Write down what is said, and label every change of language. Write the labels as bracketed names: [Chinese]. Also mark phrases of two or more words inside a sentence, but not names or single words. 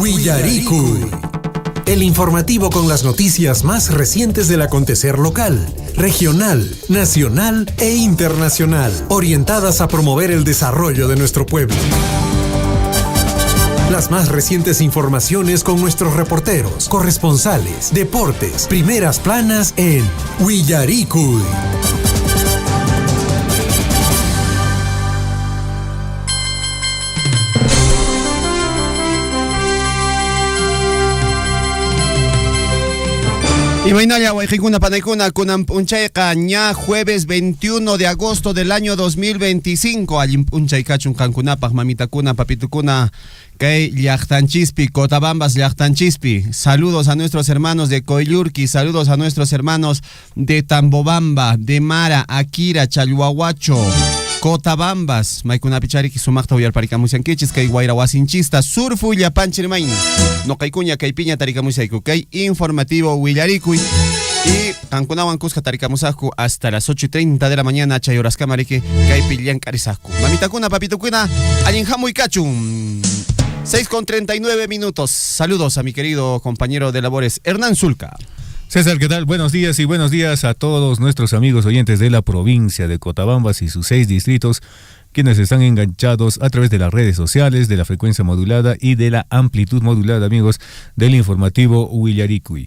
[Spanish] El informativo con las noticias más recientes del acontecer local, regional, nacional e internacional, orientadas a promover el desarrollo de nuestro pueblo. Las más recientes informaciones con nuestros reporteros, corresponsales, deportes, primeras planas en Huillaricuy. [Quechua] Y mainaya guayjicuna panaicuna kunan punchayqa ña [Spanish] jueves 21 de agosto del año 2025 [Quechua] allin punchay kachun kankunapaq mamitakuna papitukuna kay llaqtanchispi Cotabambas llaqtanchispi. [Spanish] Saludos a nuestros hermanos de Coyllurqui, saludos a nuestros hermanos de Tambobamba, de Mara, Akira, Chalhuahuacho, Cotabambas, [Quechua] Maikunapi chariki sumaqta uyarparikamusyankichis kay wayra wasinchista surfu llapanchirmayni. No kaykuña kaypiña tarikamusayku kay informativo Huillaricuy. Y kankunawan kuska tarikamusaqku [Spanish] hasta las 8:30 de la mañana [Quechua] chay horas kamariki kaypi llankarisaqku. Mamitakuna, papitukuna, allin hamuy kachun. [Spanish] 6:39 minutos. Saludos a mi querido compañero de labores Hernán Zulca. César, ¿qué tal? Buenos días y buenos días a todos nuestros amigos oyentes de la provincia de Cotabambas y sus 6 distritos, quienes están enganchados a través de las redes sociales, de la frecuencia modulada y de la amplitud modulada, amigos, del informativo Huillaricui.